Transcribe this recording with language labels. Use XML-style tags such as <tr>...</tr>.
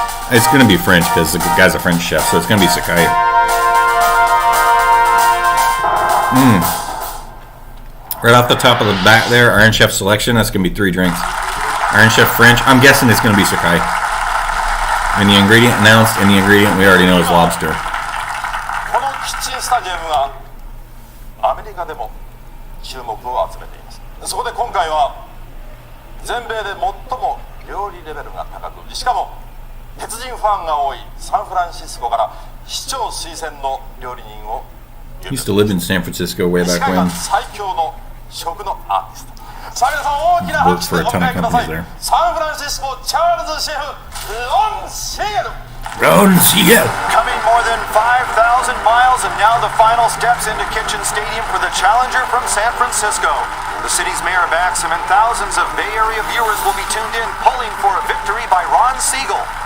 <en>It's going to be French because the guy's a French chef, so it's going to be Sakai. Right off the top of the bat there, Iron Chef selection, that's going to be 3 drinks. Iron Chef French, I'm guessing it's going to be Sakai. And the ingredient announced, and the ingredient we already know is lobster.</en> <ja>このキッチンスタジアムはアメリカでも注目を集めています。そこで今回は全米で最も料理レベルが高く、しかも鉄人ファンが多いサンフランシスコから市長推薦の料理人を</ja> <en>Used to live in San Francisco way back</en> <ja>世界</ja> <en>when.</en> <ja>最強の食のアーティスト。さあ皆さん大きな拍手でお迎えください。サンフランシスコチャールズシェフロン・シーゲル。</ja> <en>Ron Siegel. Coming more than 5,000 miles and now the final steps into Kitchen Stadium for the challenger from San Francisco. The city's mayor backs him and thousands of Bay Area viewers will be tuned in pulling for a victory by Ron Siegel.</en>